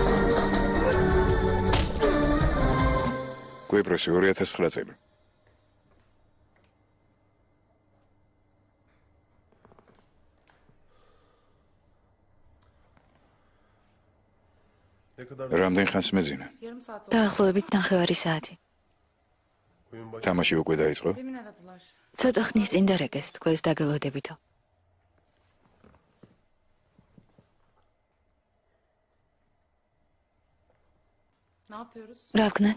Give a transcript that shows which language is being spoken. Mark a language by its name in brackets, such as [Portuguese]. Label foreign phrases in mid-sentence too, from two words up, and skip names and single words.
[Georgian] კვიპროსი 2009 წელი. რამდენ ხანს მეძინა? [Turkish] Yarım saat oldu. [Georgian] დაახლოებით 9 საათი. თამაში უკვე დაიწყო. [Turkish] Demin aradılar. [Georgian] ცოტა ხნის წინ დარეკეს თქვენს დაგელოდებითო. [Turkish] Ne yapıyoruz? [Georgian] რა ვქნათ?